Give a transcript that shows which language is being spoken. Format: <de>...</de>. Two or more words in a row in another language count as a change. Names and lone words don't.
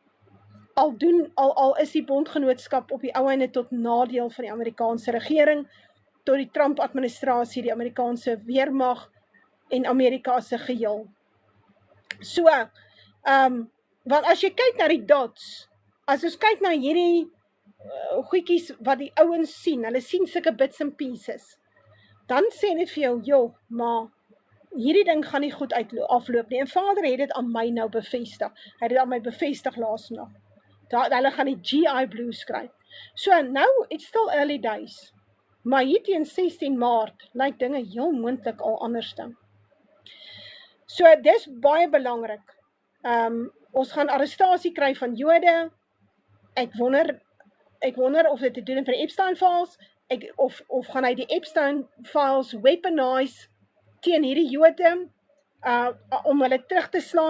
<af>Al is die bondgenootskap op die ou einde tot nadeel van die Amerikaanse regering, tot die Trump-administrasie, die Amerikaanse weermag en Amerika se geheel. So, want as jy kyk na die dots, as ons kyk na hierdie goedjies wat die ouens sien, hulle sien sulke</af> <en>bits and pieces,</en> <af>dan sê dit vir jou, joh, maar hierdie ding gaan nie goed afloop nie. En Vader het dit aan my nou bevestig. Hy het dit aan my bevestig laasnag. Hulle gaan die GI Blues kry. So nou,</af> <en>it's still early days.</en> <af>Maar hier teen 16 Maart lyk dinge heel moontlik al anders dan. So dis baie belangrik. Ons gaan arrestasie kry van Jode. Ek wonder of dit te doen vir die Epstein files, of gaan hy die Epstein files weaponize teen hierdie Jode, om hulle terug te slaan.</af>